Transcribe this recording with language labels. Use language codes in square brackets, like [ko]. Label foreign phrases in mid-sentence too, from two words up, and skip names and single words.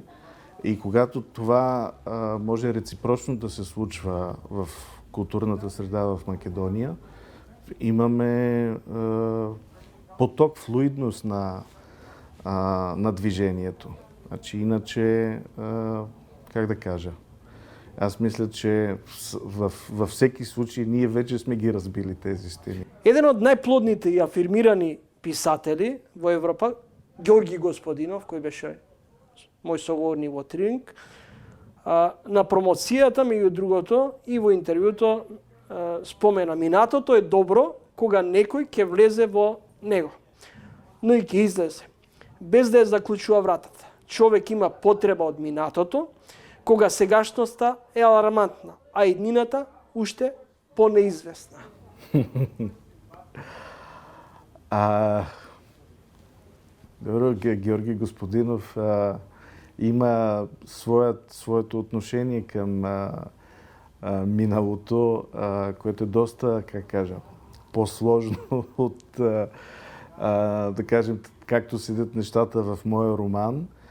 [bg] И когато това може реципрочно да се случва в културната среда в Македония, имаме поток, флуидност на движението. Значи, иначе, как да кажа, аз мисля, че във всеки случай ние вече сме ги разбили тези стени. [mk] Еден од најплодните и афирмирани писатели во Европа, Георги Господинов, кој беше мој соговорник во Тринг, на промоцијата, меѓу другото, и во интервјуто спомена: минатото е добро кога некој ќе влезе во него, но и ќе излезе, без да ја заклучува вратата. Човек има потреба од минатото, кога сегашноста е алармантна, а иднината уште понеизвестна. [bg] Добро, Георги Господинов има своето отношение към миналото, което е доста, как кажа, по-сложно от, да кажем, както седят нещата в моя роман.